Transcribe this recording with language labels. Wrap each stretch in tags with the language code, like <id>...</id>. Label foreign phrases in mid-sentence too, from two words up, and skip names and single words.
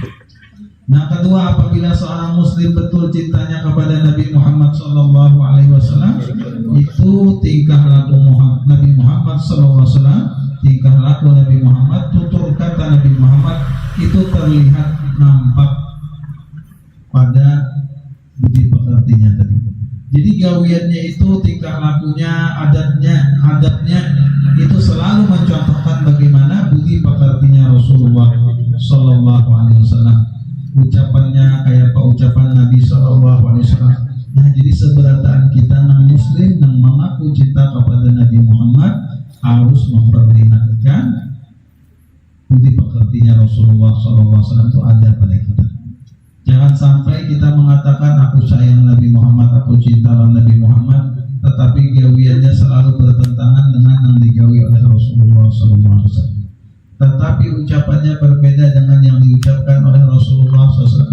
<id>Nah, kedua, apabila seorang muslim betul cintanya kepada Nabi Muhammad</id> <ar>صلى الله عليه وسلم,</ar> <id>itu tingkah laku Nabi Muhammad</id> <ar>صلى الله عليه وسلم,</ar> <id>tingkah laku Nabi Muhammad, tutur kata Nabi Muhammad itu terlihat nampak pada budi pekertinya tadi. Jadi gawiannya itu, tingkah lakunya, adatnya itu selalu mencontohkan bagaimana budi pekertinya Rasulullah</id> <ar>صلى الله عليه وسلم.</ar> <id>Ucapannya kayak apa ucapan Nabi</id> <ar>صلى الله عليه وسلم.</ar> <id>Nah, jadi seberataan kita nang muslim nang mengaku cinta kepada Nabi Muhammad harus memperlihatkan budi pekertinya Rasulullah</id> <ar>صلى الله عليه وسلم</ar> <id>itu ada pada kita. Jangan sampai kita mengatakan aku sayang Nabi Muhammad, aku cinta Nabi Muhammad, tetapi gawiannya selalu bertentangan dengan yang digawi oleh Rasulullah SAW. Tetapi ucapannya berbeda dengan yang diucapkan oleh Rasulullah SAW.</id>